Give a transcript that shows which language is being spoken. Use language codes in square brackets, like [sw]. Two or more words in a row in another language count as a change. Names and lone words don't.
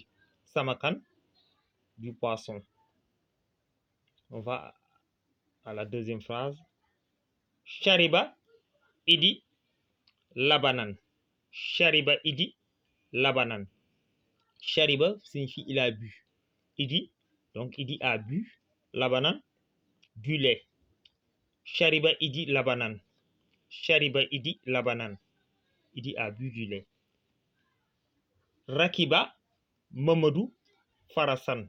[fr] Samakan, du poisson. On va à la deuxième phrase. [ar] شَرِبَ إيدي لَبَنًا. شَرِبَ إيدي لَبَنًا. [fr] Shariba signifie il a bu. Idi, donc Idi a bu. Labanan, du lait. [ar] شَرِبَ إيدي لَبَنًا. شَرِبَ إيدي لَبَنًا. [fr] Idi a bu du lait. [ar] رَكِبَ مامادو فَرَسًا.